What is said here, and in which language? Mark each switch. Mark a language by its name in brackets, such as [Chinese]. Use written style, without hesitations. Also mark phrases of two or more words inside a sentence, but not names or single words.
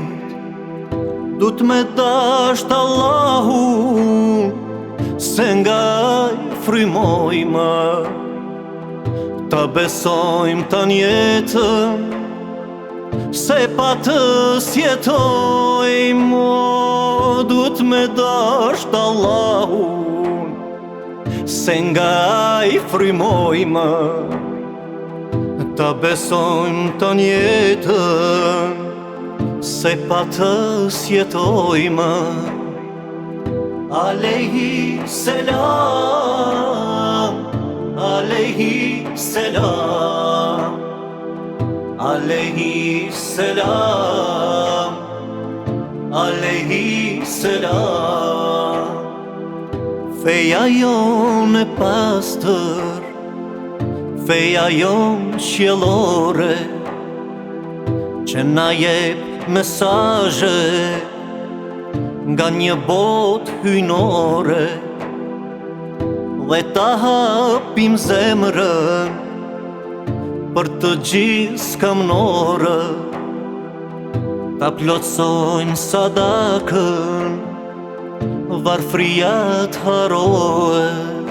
[Albanian] Dut me dasht Allahun, se ngaj frymojmë, ta besojmë tan jetën, se pa të s'jetojmë. Dut me dasht Allahun, se ngaj frymojmë, ta besojmë tan jetën, se pa të s'jetojmë. [Arabic] عليه السلام، عليه السلام، عليه السلام، عليه السلام. [Albanian] Feja jon e pastër, feja jon qiellore, që na jep mesazhe nga një botë hyjnore, dhe ta hapim zemrën për të gjithë skamnore, ta plotsojnë sadakën, varfria t'harohet.